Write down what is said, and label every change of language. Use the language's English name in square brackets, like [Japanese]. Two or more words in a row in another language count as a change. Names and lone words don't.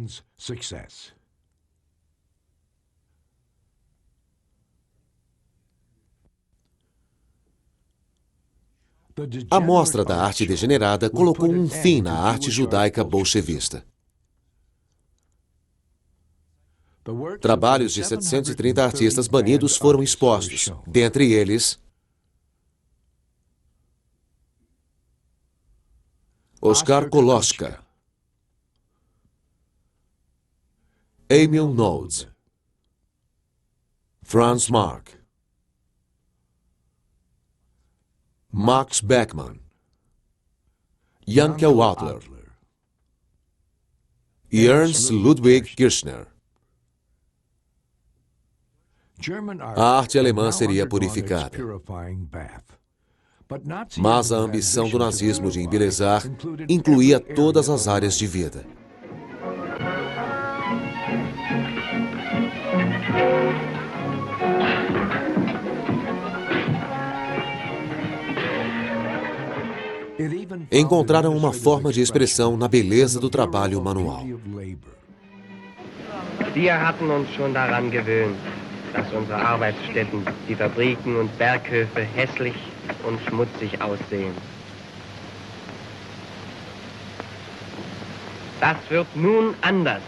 [Portuguese] A mostra da arte degenerada colocou um fim na arte judaica bolchevista. Trabalhos de 730 artistas banidos foram expostos, dentre eles Oskar Koloschka, Emil Nolde, Franz Marc, Max Beckmann, Janke Wadler e Ernst Ludwig Kirchner. A arte alemã seria purificada. Mas a ambição do nazismo de embelezar incluía todas as áreas de vida. Encontraram uma forma de expressão na beleza do trabalho manual. [German] Wir hatten uns schon daran gewöhnt, dass unsere Arbeitsstätten, die Fabriken und Berghöfe hässlich und schmutzig aussehen. Das wird nun anders.